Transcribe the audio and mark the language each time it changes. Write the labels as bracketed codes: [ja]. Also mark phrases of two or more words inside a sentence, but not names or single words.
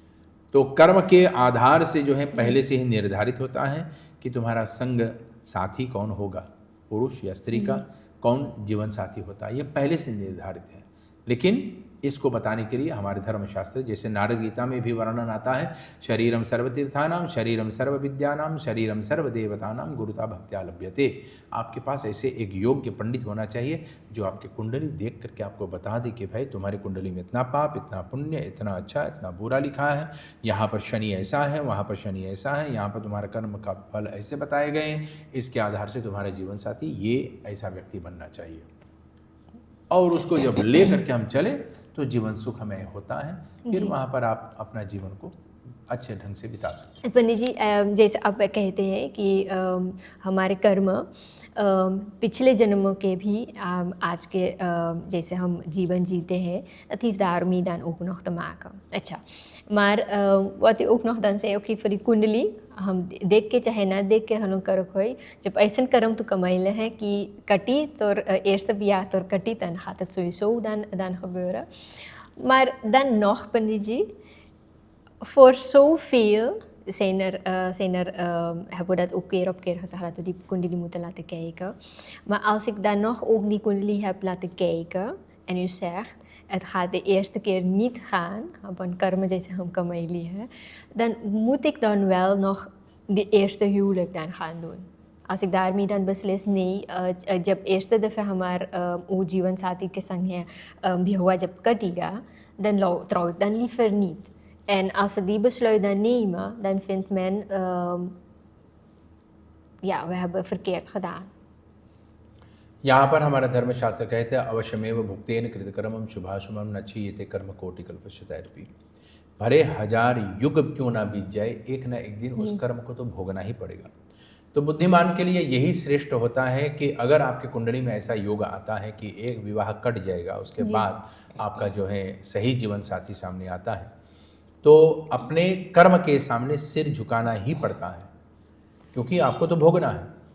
[hns] तो कर्म के आधार से जो है पहले से ही निर्धारित होता है कि तुम्हारा संग साथी कौन होगा, पुरुष या स्त्री का कौन जीवन साथी होता है, ये पहले से निर्धारित है। लेकिन इसको बताने के लिए हमारे धर्मशास्त्र, जैसे नारद गीता में भी वर्णन आता है, [sa] शरीरम सर्वतीर्थानाम शरीरम सर्व विद्यानाम शरीरम सर्वदेवतानाम गुरुता भक्त्या लभ्यते। [hns] आपके पास ऐसे एक योग्य पंडित होना चाहिए जो आपकी कुंडली देख करके आपको बता दे कि भाई तुम्हारी कुंडली में इतना पाप, इतना पुण्य, इतना अच्छा, इतना बुरा लिखा है, यहाँ पर शनि ऐसा है, वहाँ पर शनि ऐसा है, यहाँ पर तुम्हारा कर्म का फल ऐसे बताए गए हैं, इसके आधार से तुम्हारा जीवन साथी ये ऐसा व्यक्ति बनना चाहिए। और उसको जब ले करके हम चले तो जीवन सुखमय होता है, फिर वहाँ पर आप अपना जीवन को अच्छे ढंग से बिता सकते हैं। पंडित जी, जैसे आप कहते हैं कि हमारे कर्म पिछले जन्मों के भी आज के जैसे हम जीवन जीते हैं, [nl] dat heeft daarmee dan ook nog te maken. [hns] अच्छा, [nl] maar wat u ook nog dan zei, oké, voor die [hns] कुंडली हम देख के चाहे ना देख के हम कर कोई जब ऐसा कर्म तो कमाइले हैं कि कटी तो [nl] eerste jaar [hns] तो कटी, [nl] dan gaat het sowieso dan gebeuren. Maar dan nog, पंडित जी, voor zoveel zijn er hebben we dat ook keer op keer gezegd dat we die kundali moeten laten kijken. Maar als ik dan nog ook die kundali heb laten kijken en u zegt het gaat de eerste keer niet gaan, op een karma [hns] जैसे हम कमाई है, [nl] dan moet ik dan wel nog de eerste huwelijk dan gaan doen. Als ik daarmee dan beslis nee, [hns] जब eerste दफ़ा हमारा वो जीवन साथी के संग है भी हुआ जब कटेगा, [nl] dan trouw ik dan liever niet. En als ze die besluit dan nemen, dan vindt men, ja, we hebben verkeerd gedaan. [hns] यहाँ पर हमारा धर्मशास्त्र कहते हैं [sa] अवश्यमेव भुक्तेन कृतकर्मम शुभाशुभम न क्षीयते कर्म कोटि कल्पशतैरपि। [hns] भले 1000 युग क्यों ना बीत जाए, एक ना एक दिन उस कर्म को तो भोगना ही पड़ेगा। तो बुद्धिमान के लिए यही श्रेष्ठ होता है कि अगर आपके कुंडली में ऐसा योग आता है कि एक विवाह कट जाएगा, उसके बाद आपका जो है सही जीवन साथी सामने आता है, तो अपने कर्म के सामने सिर झुकाना ही पड़ता है, क्योंकि आपको तो भोगना है